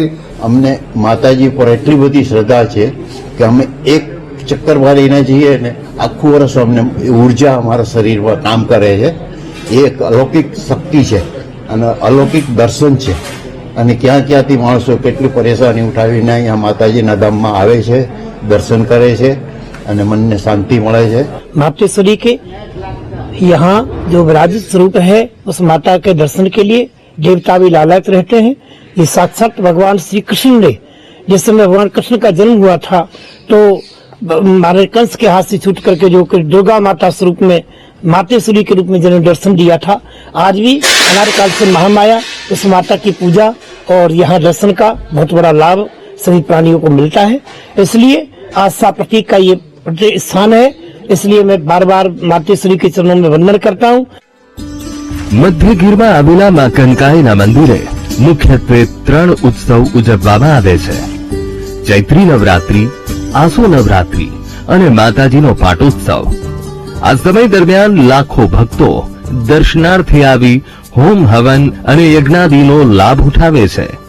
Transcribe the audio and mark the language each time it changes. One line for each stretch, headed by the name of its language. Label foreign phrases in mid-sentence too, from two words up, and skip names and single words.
Gujarati: અમને માતાજી પર એટલી બધી શ્રદ્ધા છે કે અમે એક ચક્કર મારીને જઈએ ને આખું વર્ષ અમને ઉર્જા અમારા શરીરમાં કામ કરે છે. એ એક અલૌકિક શક્તિ છે અને અલૌકિક દર્શન છે. અને ક્યાં ક્યાંથી માણસો કેટલી પરેશાની ઉઠાવીને અહીંયા માતાજીના ધામમાં આવે છે, દર્શન કરે છે અને મનને શાંતિ મળે છે.
Hindi: मातेश्वरी के यहाँ जो विराजित स्वरूप है उस माता के दर्शन के लिए देवता भी लालायित रहते हैं. ये साक्षात भगवान श्री कृष्ण ने, जिस समय भगवान कृष्ण का जन्म हुआ था तो महाराज कंस के हाथ से छूट करके जो दुर्गा माता स्वरूप में मातेश्वरी के रूप में जिन्होंने दर्शन दिया था, आज भी अनादि काल से महामाया उस माता की पूजा और यहाँ दर्शन का बहुत बड़ा लाभ सभी प्राणियों को मिलता है. इसलिए आस्था प्रतीक का ये स्थान है. इसलिए मैं बार बार मातेश्वरी के चरणों में वंदन करता हूँ.
Gujarati: મધ્ય ગીરમાં આવેલા માં કનકાઈના મંદિરે મુખ્યત્વે 3 ઉત્સવ ઉજવવામાં આવે છે: ચૈત્રી નવરાત્રી, આસો નવરાત્રી અને માતાજીનો પાટોત્સવ. આ સમય દરમિયાન લાખો ભક્તો દર્શનાર્થે આવી હોમ હવન અને યજ્ઞાદિનો લાભ ઉઠાવે છે.